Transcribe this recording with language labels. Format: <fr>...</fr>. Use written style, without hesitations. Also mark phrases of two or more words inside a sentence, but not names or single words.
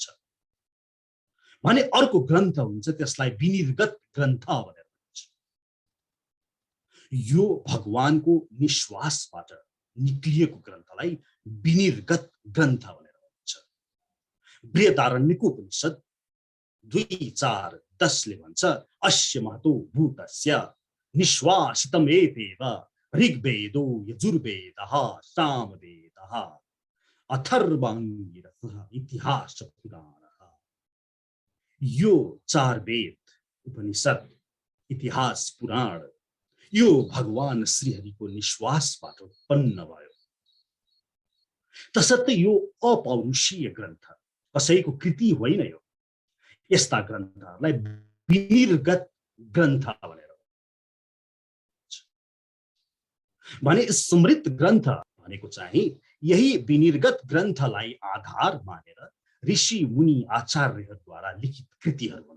<ne>भने अर्को ग्रन्थ हुन्छ, त्यसलाई विनिर्गत ग्रन्थ भनेर भन्छ। यो भगवानको निश्वासबाट निक्लिएको ग्रन्थलाई विनिर्गत ग्रन्थ भनेर भन्छ।</ne> <sa>बृहदारण्यक उपनिषद 2:4-10 भन्छ अस्य महतो भूतस्य निश्वासितम् एतेव ऋग्वेदो यजुर्वेदः सामवेदः अथर्वाङ्गिरसः इतिहास पुराणः।</sa> <ne>यो 4 वेद, उपनिषद, इतिहास, पुराण यो भगवान श्रीहरिको निश्वासबाट उत्पन्न भयो। तसर्थ यो अपौरुषीय ग्रन्थ, कसैको कृति होइन। यो यस्ता ग्रन्थहरूलाई विनिर्गत ग्रन्थ भनेर भने स्मृत ग्रन्थ भनेको चाहिँ यही विनिर्गत ग्रन्थलाई आधार मानेर ऋषि मुनि आचार्यहरूद्वारा लिखित कृतिहरू हुन्।</ne>